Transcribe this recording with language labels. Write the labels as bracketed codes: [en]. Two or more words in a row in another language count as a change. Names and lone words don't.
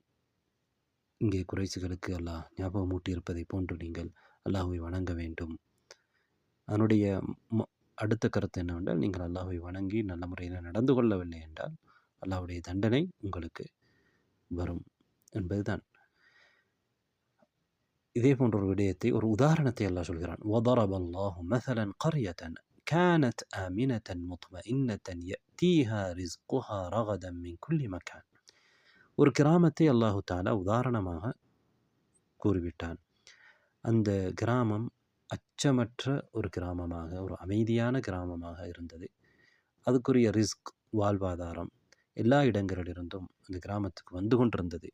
[ta] இங்கே குறைசிகளுக்கு அல்லாஹ் ஞாபகமூட்டி இருப்பதை போன்று நீங்கள் அல்லாஹுவை வணங்க வேண்டும். அதனுடைய அடுத்த கருத்து என்னவென்றால், நீங்கள் அல்லாஹுவை வணங்கி நல்ல முறையில் நடந்து கொள்ளவில்லை என்றால் அல்லாஹ்வுடைய தண்டனை உங்களுக்கு வரும் என்பதுதான். இதே போன்ற ஒரு விடயத்தை, ஒரு உதாரணத்தை அல்லாஹ் சொல்கிறான். [ar] وَضَرَبَ اللَّهُ مَثَلًا قَرْيَةً كَانَتْ آمِنَةً مُطْمَئِنَّةً يَأْتِيهَا رِزْقُهَا رَغَدًا مِنْ كُلِّ مَكَانٍ. [ta] ஒரு கிராமத்தை [ar] الله تعالى [ta] உதாரணமாக கூறிவிட்டான். அந்த கிராமம் அச்சமற்ற ஒரு கிராமமாக, ஒரு அமைதியான கிராமமாக இருந்தது. அதுக்குரிய ரிஸ்க், வாழ்வாதாரம் எல்லா இடங்களிலிருந்தும் அந்த கிராமத்துக்கு வந்து கொண்டிருந்தது.